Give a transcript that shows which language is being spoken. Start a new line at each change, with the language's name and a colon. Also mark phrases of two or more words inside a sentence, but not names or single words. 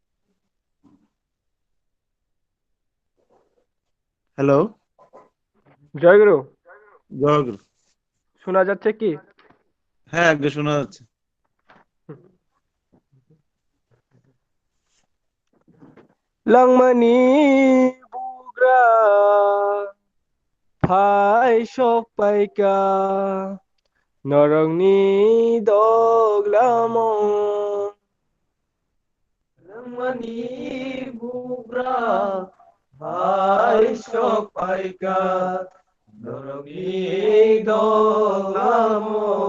Bangla: হ্যালো, জয়গুরু, জয়গুরু। শোনা যাচ্ছে কি? হ্যাঁ, আগে শোনা যাচ্ছে।
Kok Borok: langmani bugra phai sok paika norongni doglamo langmani bugra phai sok paika norongni doglamo